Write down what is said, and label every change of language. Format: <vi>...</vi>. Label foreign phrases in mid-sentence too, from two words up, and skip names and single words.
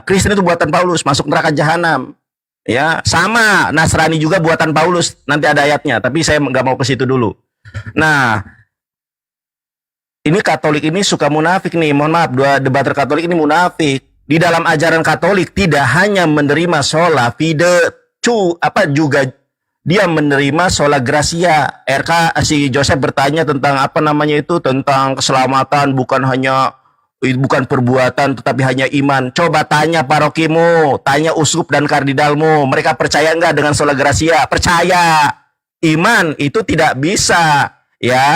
<id>Kristen itu buatan Paulus, masuk neraka jahanam. Ya, sama Nasrani juga buatan Paulus. Nanti ada ayatnya, tapi saya nggak mau ke situ dulu. Nah, ini Katolik ini suka munafik nih. Mohon maaf, 2 debater Katolik ini munafik. Di dalam ajaran Katolik tidak hanya menerima</id> <la>sola fide,</la> <id>juga dia menerima</id> <la>sola gracia.</la> <id>RK si Joseph bertanya tentang apa namanya itu, tentang keselamatan bukan perbuatan tetapi hanya iman. Coba tanya parokimu, tanya uskup dan kardinalmu, mereka percaya enggak dengan</id> <la>sola gracia?</la> <id>Percaya. Iman itu tidak bisa, ya.</id>